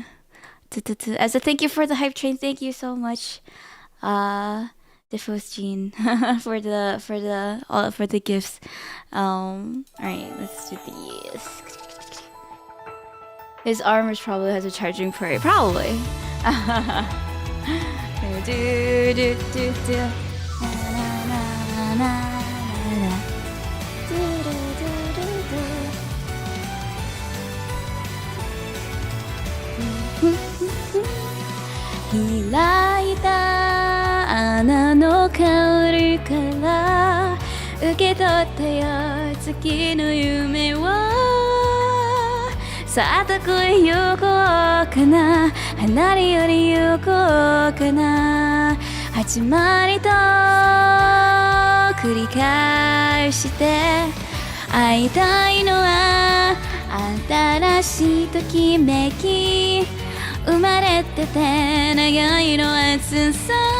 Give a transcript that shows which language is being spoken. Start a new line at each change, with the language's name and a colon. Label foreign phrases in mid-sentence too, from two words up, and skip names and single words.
English: As a thank you for the hype train, thank you so much, 𝐻𝒶𝓈𝒽𝓶, for the gifts. All right, let's do this. His armors probably has a charging port. Probably. Do, do, do, do. Na, na, na, na, na. Do, do, do, do, do.
Japanese: 開いた穴の香りから受け取ったよ月の夢をさあどこへ行こうかな離れより行こうかな始まりと繰り返して会いたいのは新しいときめき生まれてて長いの暑さ